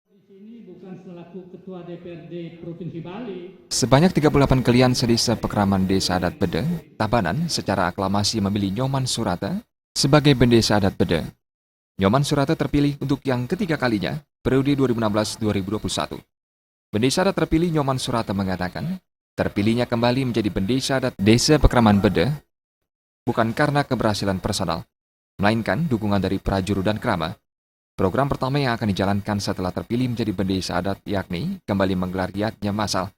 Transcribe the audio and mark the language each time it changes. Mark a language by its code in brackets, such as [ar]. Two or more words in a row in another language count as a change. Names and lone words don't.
[id] Ini bukan selaku Ketua DPRD Provinsi Bali. Sebanyak 38 kalian sedesa Pekraman Desa Adat Bede, Tabanan secara aklamasi memilih Nyoman Surata sebagai Bendesa Adat Bede. Nyoman Surata terpilih untuk yang ketiga kalinya, periode 2016-2021. Bendesa Adat terpilih Nyoman Surata mengatakan, terpilihnya kembali menjadi Bendesa Adat Desa Pekraman Bede bukan karena keberhasilan personal, melainkan dukungan dari prajurut dan krama. Program pertama yang akan dijalankan setelah terpilih menjadi Bendesa Adat yakni kembali menggelar yatnya massal.